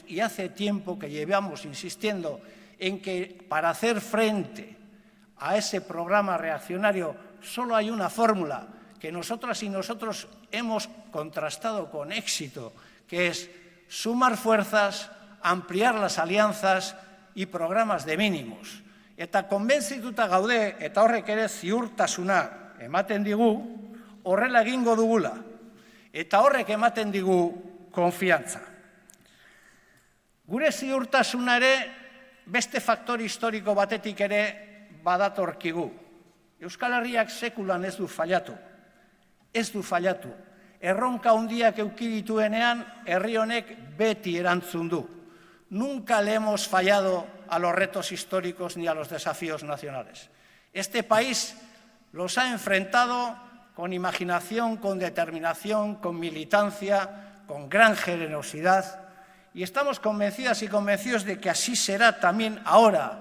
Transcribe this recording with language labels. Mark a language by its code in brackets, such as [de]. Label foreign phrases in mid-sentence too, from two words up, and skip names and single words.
[es] Y hace tiempo que llevamos insistiendo en que para hacer frente a ese programa reaccionario solo hay una fórmula que nosotras y nosotros hemos contrastado con éxito, que es sumar fuerzas, ampliar las alianzas y programas de mínimos. [eu] Eta konbentzituta gaude, eta horrek ere ziurtasuna ematen digu, horrela egingo dugula. Eta horrek ematen digu konfiantza. Gure ziurtasuna ere beste faktor historiko batetik ere badatorkigu. Euskal Herriak sekulan ez du fallatu. Ez du fallatu. Erronka handiak eduki dituenean, herri honek beti erantzun du. [es] Nunca le hemos fallado a los retos históricos ni a los desafíos nacionales. Este país los ha enfrentado con imaginación, con determinación, con militancia, con gran generosidad, y estamos convencidas y convencidos de que así será también ahora.